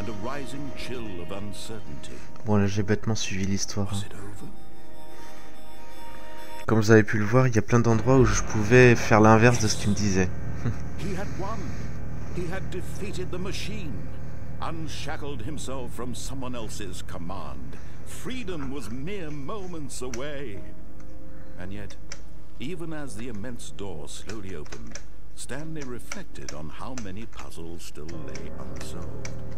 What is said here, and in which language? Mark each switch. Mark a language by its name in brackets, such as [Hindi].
[English] paralyzing chill of uncertainty. [French] Bon là j'ai bêtement suivi l'histoire. [English] Was it over? [French] Comme vous avez pu le voir, il y a plein d'endroits où je pouvais faire l'inverse de ce qu'il me disait. [English] He had won. He had defeated the machine, unshackled himself from someone else's command. Freedom was mere moments away. And yet, even as the immense door slowly opened, Stanley reflected on how many puzzles still lay unsolved.